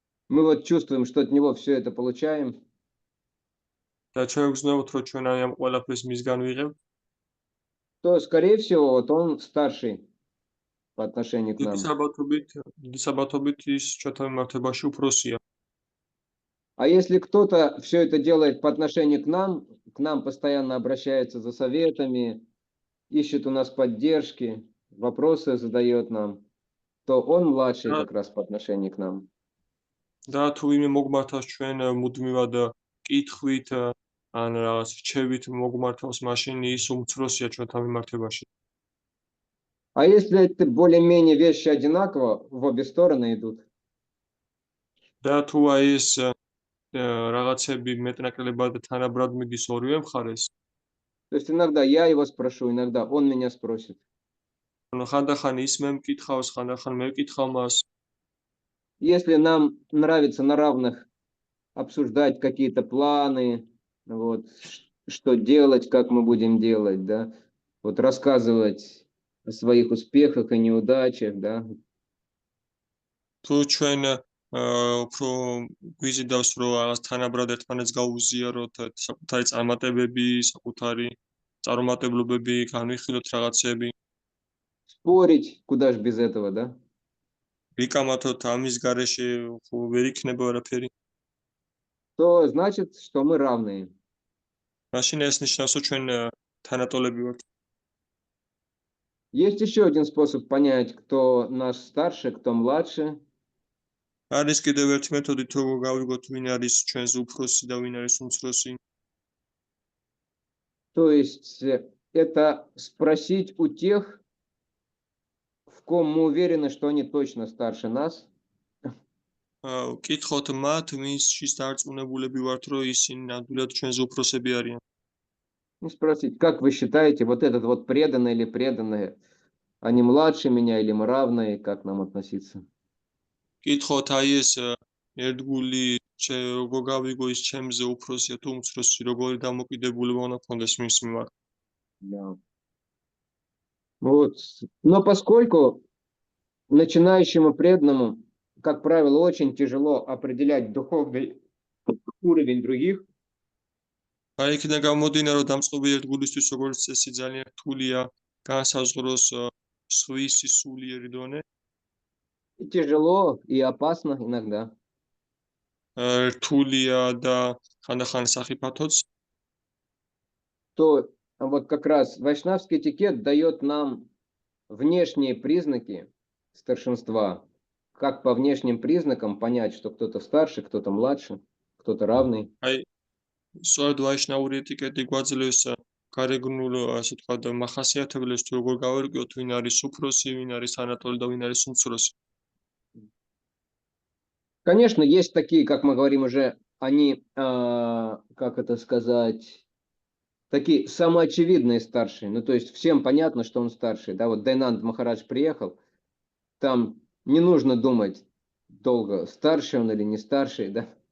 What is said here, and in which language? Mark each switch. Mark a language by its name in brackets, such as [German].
[Russian] Мы вот чувствуем, что от него все это получаем, [Georgian] და ჩვენ გვგზნობთ რომ ჩვენ ამ ყველაფერს მისგან ვიღებთ, [Russian] то, скорее всего, вот он старший по отношению к [Georgian] დიდი [Russian] нам. [Georgian] საბათობით ის ჩვენთან მიმართებაში უფროსია. [Russian] А если кто-то все это делает по отношению к нам постоянно обращается за советами, ищет у нас поддержки, вопросы задает нам, то он младший Да. как раз по отношению к нам. [Georgian] და თუ ვინმე მოგმართავს ჩვენ მუდმივად კითხვით ან რაღაც რჩევით მოგმართავს, მაშინ ის უმცროსია ჩვენთან მიმართებაში. [Russian] А если это более-менее вещи одинаково, в обе стороны идут, [Georgian] და თუ აი ეს რაღაცები მეტნაკლებად თანაბრად მიდის ორივე მხარეს, [Russian] то есть иногда я его спрошу, иногда он меня спросит. [Georgian] ანუ ხანდახან ის მე მკითხავს, ხანდახან მე ვკითხავ მას. [Russian] Если нам нравится на равных обсуждать какие-то планы, вот, что делать, как мы будем делать, да, вот рассказывать о своих успехах и неудачах, да, [Georgian] თუ ჩვენ უფრო გვიზიდავს რომ რაღაც თანაბრად ერთმანეთს გავუზიაროთ, საკუთარი წარმატებები, საკუთარი წარუმატებლობები, განვიხილოთ რაღაცები, [Russian] спорить, куда же без этого, да? [Georgian] ვიკამათოთ ამის გარეშე ვერ იქნება არაფერი. [Russian] То значит, что мы равные. [Georgian] მაშინ ეს ნიშნავს რომ ჩვენ თანატოლები ვართ. [Russian] Есть еще один способ понять, кто наш старше, кто младше. [Georgian] არის კიდევ ერთი მეთოდი თუ გავიგოთ ვინ არის ჩვენზე უფროსი და ვინ არის უმცროსი. [Russian] То есть это спросить у тех, в ком мы уверены, что они точно старше нас, [Georgian] ვკითხოთ მათ, ვინცშიც დარწმუნებულები ვართ, რომ ისინი ნამდვილად ჩვენზე უფროსები არიან. [Russian] и спросить, как вы считаете, вот этот вот преданный или преданные, они младше меня или мы равные, как нам относиться? [Georgian] ვკითხოთ აი ეს ერთგული როგორ გავიგო ის ჩემზე უფროსია თუ უმცროსი, როგორი დამოკიდებულება უნდა გქონდეს მის მიმართ. [Russian] Да. Вот. Но поскольку начинающему преданному, как правило, очень тяжело определять духовный уровень других, [Georgian] აი იქიდან გამომდინა, რომ დამწყობი ერთგულისთვის როგორც წესი ძალიან რთულია განსაზღვროს სხვის სულიერი დონე. [Russian] и тяжело и опасно иногда. [Georgian] რთულია და ხანდახან სახიფათოც, [Russian] То вот как раз вайшнавский этикет дает нам внешние признаки старшинства. Как по внешним признакам понять, что кто-то старше, кто-то младше, кто-то равный. [Georgian] აი, სწორედ ვაიშნაური ეტიკეტი გვაძლევს გარეგნულ, ასე ვთქვათ, მახასიათებლებს, თუ როგორ გავერკვიოთ, ვინ არის უფროსი, ვინ არის თანატოლი და ვინ არის უმცროსი. [Russian] Конечно, есть такие, как мы говорим уже, они, как это сказать, такие самоочевидные старшие. Ну, то есть всем понятно, что он старший. Да, вот Дайнанд Махарадж приехал, там не нужно думать долго, старший он или не старший, да.